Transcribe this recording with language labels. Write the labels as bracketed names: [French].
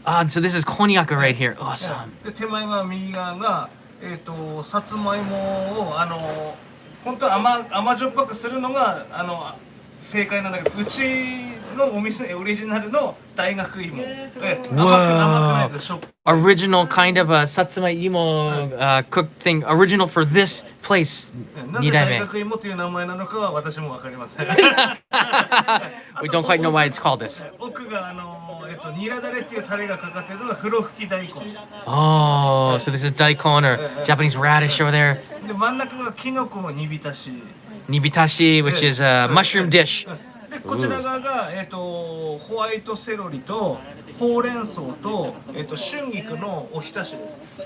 [English] So this is konnyaku right here. Awesome. [Japanese] で手前側右側がさつまいもを本当は甘じょっぱくするのが正解なんだけど、うちのお店オリジナルの大学芋。甘くないでしょ。 [English] Original kind of a satsuma imo cooked thing. Original for this place. [Japanese] なぜ大学芋という名前なのかは私もわかりません。 [English] We don't quite know why it's called this. [Japanese] 奥がニラダレっていうタレがかかってるのが風呂吹き大根。 [English] Oh, so this is daikon or Japanese radish over there. [Japanese] で真ん中がキノコの煮浸し。 [English] Nibitashi, which is a mushroom dish. [Japanese] でこちら側がホワイトセロリとほうれん草と春菊のおひたしです。